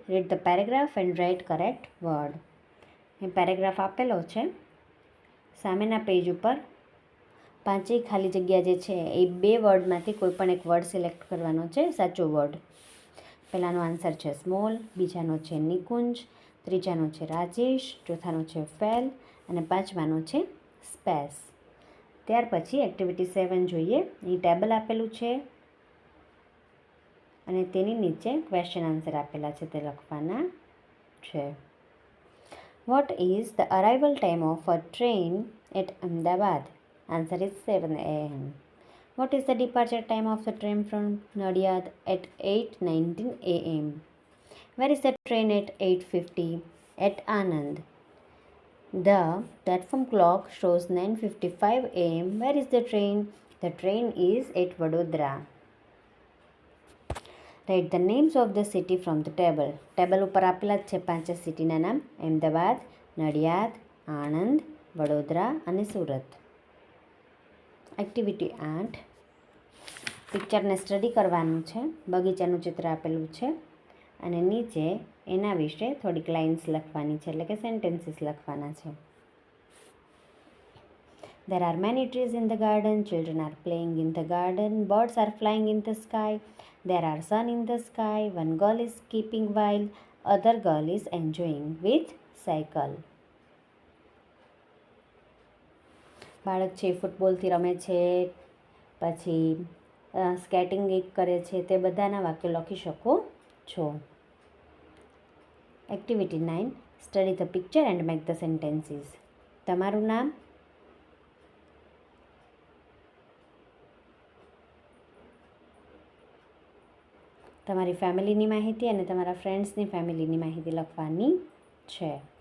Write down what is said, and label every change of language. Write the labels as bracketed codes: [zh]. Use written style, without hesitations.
[en] Read the paragraph and write correct word. [gu] A paragraph આપેલો છે સામેના પેજ ઉપર. 5 ખાલી જગ્યા જે છે એ 2 વર્ડમાંથી કોઈ પણ એક વર્ડ સિલેક્ટ કરવાનો છે, સાચો વર્ડ. પહેલાંનો આન્સર છે સ્મોલ, બીજાનો છે નિકુંજ, ત્રીજાનો છે રાજેશ, ચોથાનો છે ફેલ અને પાંચમાનો છે સ્પેસ. ત્યાર પછી એક્ટિવિટી 7 જોઈએ. અહીં ટેબલ આપેલું છે અને તેની નીચે ક્વેશ્ચન આન્સર આપેલા છે, તે લખવાના છે. [en] What is the arrival time of a train at Ahmedabad? Answer is 7 a.m. What is the departure time of the train from Nadiad at 8:19 a.m.? Where is the train at 8:50? At Anand. The platform clock shows 9:55 a.m. Where is the train? The train is at Vadodara. Write the names of the city from the table. [gu] Table ઉપર આપેલા જ છે 5 સિટીના નામ, અમદાવાદ, નડિયાદ, આણંદ, વડોદરા અને Surat. Activity 8, પિક્ચરને study કરવાનું છે. બગીચાનું ચિત્ર આપેલું છે અને નીચે એના વિશે થોડીક લાઇન્સ લખવાની છે, એટલે કે સેન્ટેન્સીસ લખવાના છે. [en] There are many trees in the garden. Children are playing in the garden. Birds are flying in the sky. There are sun in the sky. One girl is skipping while other girl is enjoying with cycle. [gu] બાળક છે ફૂટબોલથી રમે છે, પછી skating કરે છે, તે બધાના વાક્યો લખી શકો છો. [en] Activity 9, study the picture and make the sentences. [gu] તમારું નામ, તમારી ફેમિલીની માહિતી અને તમારા ફ્રેન્ડ્સની ફેમિલીની માહિતી લખવાની છે.